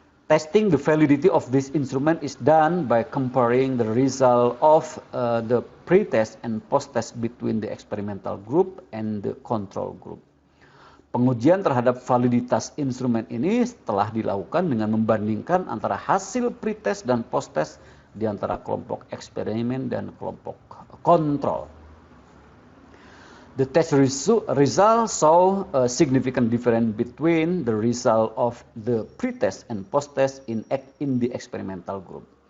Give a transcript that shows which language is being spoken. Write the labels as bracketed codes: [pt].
[en] Testing the validity of this instrument is done by comparing the result of the pre-test and post-test between the experimental group and the control group. [id] Pengujian terhadap validitas instrumen ini telah dilakukan dengan membandingkan antara hasil pre-test dan post-test di antara kelompok eksperimen dan kelompok kontrol. [en] The test result saw a significant difference between the result of the pre-test and post-test in the experimental group.